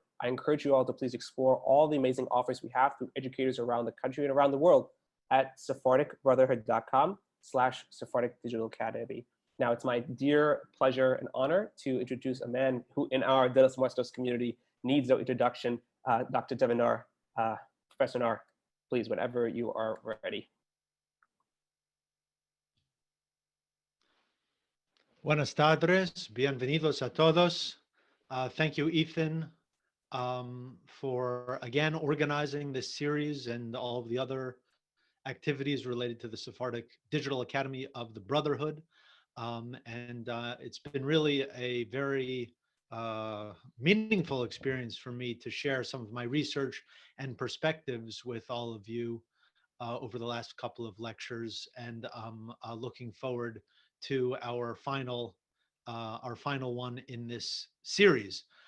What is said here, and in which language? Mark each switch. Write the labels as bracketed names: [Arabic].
[English] I encourage you all to please explore all the amazing offers we have through educators around the country and around the world at sephardicbrotherhood.com/Sephardic Digital Academy. Now, it's my dear pleasure and honor to introduce a man who in our De los Muertos community needs no introduction, Dr. Devin Naar. Professor Naar, please, whenever you are ready. [Spanish] Buenas tardes, bienvenidos a todos. [English] Thank you, Ethan, for again organizing this series and all of the other activities related to the Sephardic Digital Academy of the Brotherhood. It's been really a very meaningful experience for me to share some of my research and perspectives with all of you over the last couple of lectures, and looking forward to our final one in this series.